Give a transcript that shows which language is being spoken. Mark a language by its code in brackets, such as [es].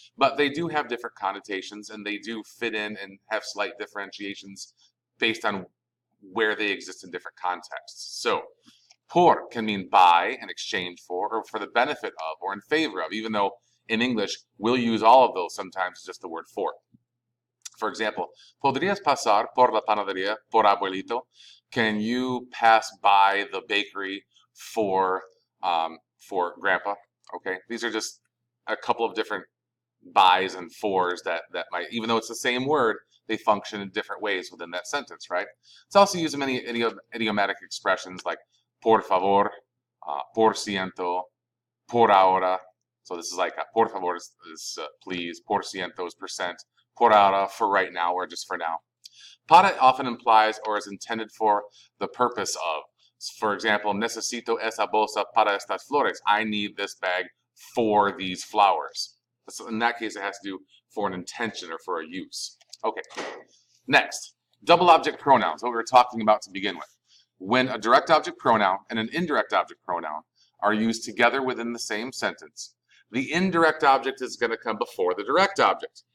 [en] But they do have different connotations, and they do fit in and have slight differentiations based on where they exist in different contexts. So, por can mean by, in exchange for, or for the benefit of, or in favor of, even though in English we'll use all of those sometimes as just the word for. For example, [es] ¿Podrías pasar por la panadería por abuelito? [en] Can you pass by the bakery for grandpa? Okay, these are just a couple of different bys and fors that might, even though it's the same word, they function in different ways within that sentence, right? It's also used in many idiomatic expressions like por favor, por ciento, por ahora. So this is like por favor is please, por ciento is percent, por ahora for right now or just for now. Para often implies or is intended for the purpose of. For example, [es] necesito esa bolsa para estas flores. [en] I need this bag for these flowers. So in that case, it has to do for an intention or for a use. Okay, next, double object pronouns, what we were talking about to begin with. When a direct object pronoun and an indirect object pronoun are used together within the same sentence, the indirect object is going to come before the direct object.